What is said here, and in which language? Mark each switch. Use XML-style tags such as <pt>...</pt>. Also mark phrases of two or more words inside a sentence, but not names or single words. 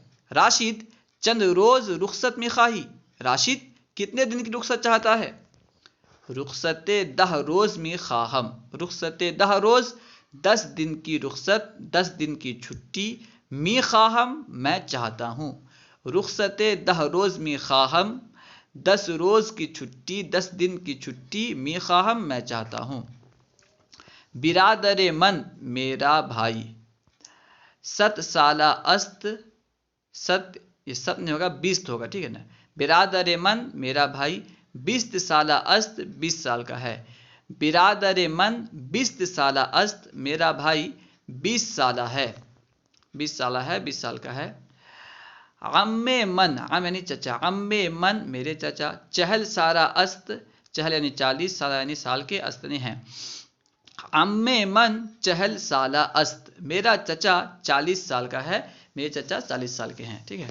<fa>راشد چند روز رخصت می خواہی،</fa> <ur>راشد کتنے دن کی رخصت چاہتا ہے۔</ur> <fa>رخصت 10 روز می خواہم، رخصت 10 روز</fa> <ur>10 دن کی رخصت، 10 دن کی چھٹی،</ur> <fa>می خواہم</fa> <ur>میں چاہتا ہوں۔</ur> <fa>رخصت 10 روز می خواہم،</fa> <ur>10 روز کی چھٹی، 10 دن کی چھٹی،</ur> <fa>می خواہم</fa> <ur>میں چاہتا ہوں۔</ur> <fa>برادر من</fa> <ur>میرا بھائی،</ur> <fa>7 سالہ است،</fa> <ur>7 یہ 7 نہیں ہوگا 20 ہوگا، ٹھیک ہے نا؟</ur> <fa>برادر من</fa> <ur>میرا بھائی</ur> <fa>20 سالہ است،</fa> <ur>20 سال کا ہے۔</ur> <fa>برادر من 20 سالہ است،</fa> <ur>میرا بھائی 20 سالہ ہے، 20 سالہ ہے، 20 سال کا ہے۔</ur> <fa>عم من،</fa> <ur>عم یعنی چچا،</ur> <fa>عم من</fa> <ur>میرے چچا،</ur> <fa>چہل سالہ است،</fa> <ur>چہل یعنی 40، سالہ یعنی سال کے، است نہیں ہیں۔</ur> <fa>عم من چہل سالہ است،</fa> <ur>میرا چچا 40 سال کا ہے، میرے چچا 40 سال کے ہیں، ٹھیک ہے۔</ur>